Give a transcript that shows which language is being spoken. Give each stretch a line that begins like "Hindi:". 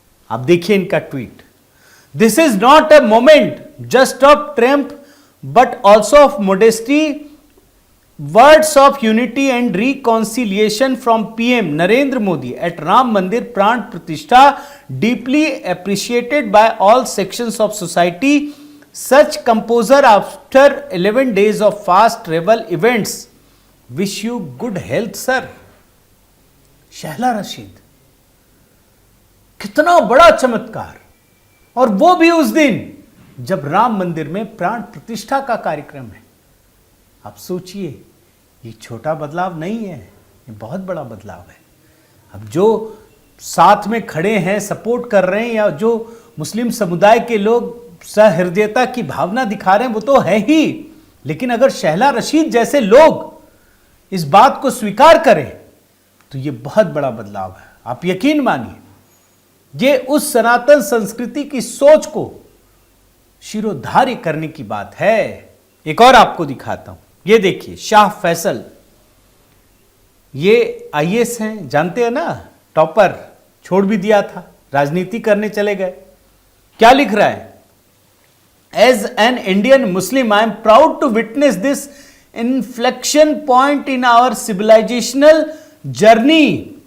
Hindi: अब देखिए इनका tweet.
English: This is not a moment just of Trump but also of modesty, words of unity and reconciliation from PM Narendra Modi at Ram Mandir Pran Pratishtha, deeply appreciated by all sections of society. Such composure after 11 days of fast travel events. Wish you good health, sir.
Hindi: Shahla Rashid, कितना बड़ा चमत्कार। और वो भी उस दिन जब राम मंदिर में प्राण प्रतिष्ठा का कार्यक्रम है। आप सोचिए, ये छोटा बदलाव नहीं है, ये बहुत बड़ा बदलाव है। अब जो साथ में खड़े हैं, सपोर्ट कर रहे हैं, या जो मुस्लिम समुदाय के लोग सहृदयता की भावना दिखा रहे हैं, वो तो है ही। लेकिन अगर शहला रशीद जैसे लोग इस बात को स्वीकार करें तो ये बहुत बड़ा बदलाव है। आप यकीन मानिए, ये उस सनातन संस्कृति की सोच को शिरोधार्य करने की बात है। एक और आपको दिखाता हूं, ये देखिए, शाह फैसल, ये आईएएस हैं, जानते हैं ना, टॉपर, छोड़ भी दिया था, राजनीति करने चले गए। क्या लिख रहा है?
English: As an Indian Muslim, I am proud to witness this inflection point in our civilizational journey.